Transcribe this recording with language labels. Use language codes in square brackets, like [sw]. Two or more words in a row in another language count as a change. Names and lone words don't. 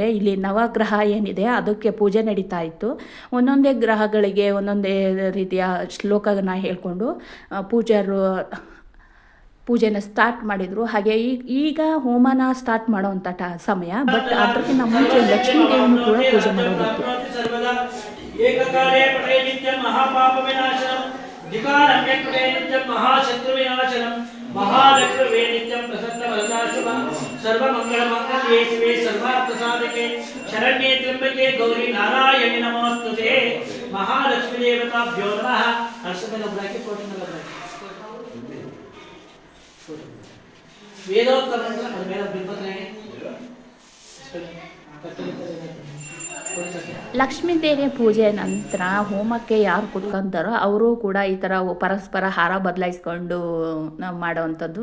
[kn] ಇಲ್ಲಿ ನವಗ್ರಹ ಏನಿದೆ ಅದಕ್ಕೆ ಪೂಜೆ ನಡೀತಾ ಇತ್ತು. ಒಂದೊಂದೇ ಗ್ರಹಗಳಿಗೆ ಒಂದೊಂದೇ ರೀತಿಯ ಶ್ಲೋಕನ ಹೇಳ್ಕೊಂಡು ಪೂಜಾರು ಪೂಜೆನ ಸ್ಟಾರ್ಟ್ ಮಾಡಿದರು. ಹಾಗೆ ಈಗ ಹೋಮನ ಸ್ಟಾರ್ಟ್ ಮಾಡೋವಂಥ ಸಮಯ. ಬಟ್ ಅದಕ್ಕಿಂತ ಮುಂಚೆ ಲಕ್ಷ್ಮೀ ದೇವಿನೂ ಕೂಡ ಪೂಜೆ ಮಾಡೋದಿತ್ತು. [sa] महालक्ष्मी नित्यं प्रसन्न वरदा शुभ सर्वमंगल मंगल्ये शिवे सर्वार्थ साधके शरण्ये त्र्यंबके गौरी नारायणी नमोस्तुते महालक्ष्मी देवताभ्यो नमः। [hi] हर्षद लग रहा है, कोटि लग रहा है। [kn] ವೇದೋಕ್ತ ಮಂತ್ರ ಅದು ಮೇಲೆ ಬಿಲ್ಪತ್ರೆಗೆ ಲಕ್ಷ್ಮೀ ದೇವಿ ಪೂಜೆ ನಂತರ ಹೋಮಕ್ಕೆ ಯಾರು ಕುತ್ಕೊಂತಾರೋ ಅವರು ಕೂಡ ಈ ಥರ ಪರಸ್ಪರ ಹಾರ ಬದಲಾಯಿಸ್ಕೊಂಡು ನಾವು ಮಾಡೋವಂಥದ್ದು.